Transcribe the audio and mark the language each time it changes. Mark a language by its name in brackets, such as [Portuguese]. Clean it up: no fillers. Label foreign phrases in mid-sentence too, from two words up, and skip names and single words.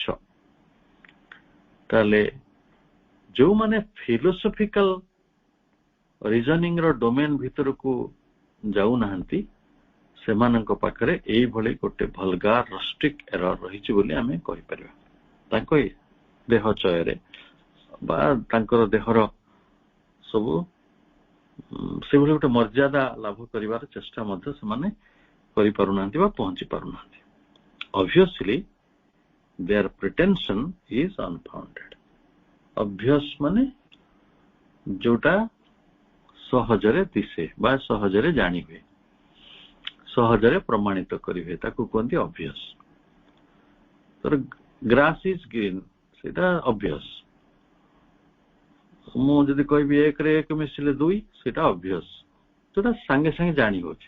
[Odia] ତାହେଲେ ଯୋଉମାନେ [English] philosophical reasoning [Odia] ର ଡୋମେନ ଭିତରକୁ ଯାଉନାହାନ୍ତି, ସେମାନଙ୍କ ପାଖରେ ଏଇଭଳି ଗୋଟେ [English] vulgar rustic error [Odia] ରହିଛି ବୋଲି ଆମେ କହିପାରିବା। ତାଙ୍କ ଦେହ ଚୟରେ ବା ତାଙ୍କର ଦେହର ସବୁ ସେଭଳି ଗୋଟେ ମର୍ଯ୍ୟାଦା ଲାଭ କରିବାର ଚେଷ୍ଟା ମଧ୍ୟ ସେମାନେ କରିପାରୁନାହାନ୍ତି ବା ପହଞ୍ଚି ପାରୁନାହାନ୍ତି। [English] Obviously their pretension is unfounded. [Odia] obvious ମାନେ ଯୋଉଟା ସହଜରେ ଦିଶେ ବା ସହଜରେ ଜାଣି ହୁଏ, ସହଜରେ ପ୍ରମାଣିତ କରିହୁଏ, ତାକୁ କୁହନ୍ତି obvious। [English] grass is green, ସେଇଟା obvious। [Odia] ମୁଁ ଯଦି କହିବି 1 ରେ 1 ମିଶିଲେ 2, ସେଇଟା obvious, ଯୋଉଟା ସାଙ୍ଗେ ସାଙ୍ଗେ ଜାଣି ହଉଛି।